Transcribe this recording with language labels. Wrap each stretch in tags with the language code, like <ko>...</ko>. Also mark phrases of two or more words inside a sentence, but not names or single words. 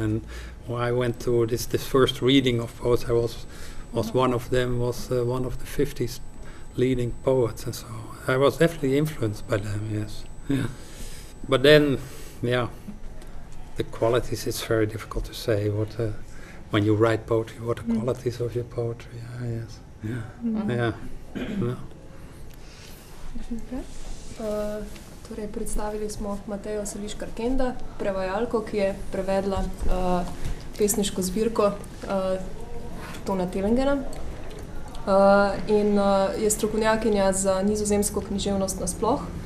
<en>And when I went to this first reading of poets, I was one of them, was one of the 50s leading poets, and so I was definitely influenced by them. Yes, yeah. But then, yeah, the qualities, it's very difficult to say what when you write poetry, what the qualities of your poetry are. Yes, yeah, yeah.</en> <sl>Torej, predstavili smo Matejo Seliškar Kenda, prevajalko, ki je prevedla pesniško zbirko Toona Tellegena. in je strokovnjakinja za nizozemsko književnost nasploh.</sl>